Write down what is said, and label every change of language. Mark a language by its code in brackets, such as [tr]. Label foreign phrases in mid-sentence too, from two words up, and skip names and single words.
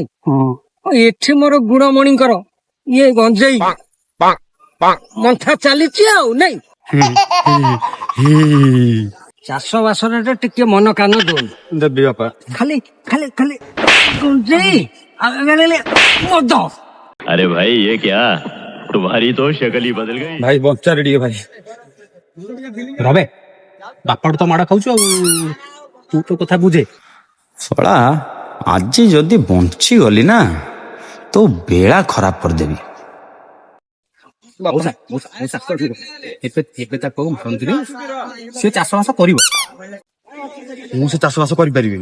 [or] ଏଠି ମୋର ଗୁଣମଣିଙ୍କର ଇଏ ଗଞ୍ଜେଇ ମନ୍ଥା ଚାଲିଛି ଆଉ ନାଇଁ। ଚାଷ ବାସରେ ଟିକେ ମନ କାନ ଦଉନି। ଦେବି ବାପା। ଖାଲି ଖାଲି ଖାଲି ଗଞ୍ଜେଇ ମଦ। [hi] अरे भाई ये क्या, तुम्हारी तो शक्ल ही बदल गई। [or] ଭାଇ ବଞ୍ଚାରେ ଟିକେ ଭାଇ। ରବେ ବାପାଠୁ ତ ମାଡ଼ ଖାଉଛୁ ଆଉ ତୁ ତ କଥା ବୁଝେ। ଶଳା ଆଜି ଯଦି ବଞ୍ଚିଗଲି ନା ତ ବେଳା ଖରାପ କରିଦେବି। ଏବେ ତାକୁ ମନ୍ଦିର ସେ ଚାଷ ବାସ କରିବ, ମୁଁ ସେ ଚାଷ ବାସ କରିପାରିବିନି।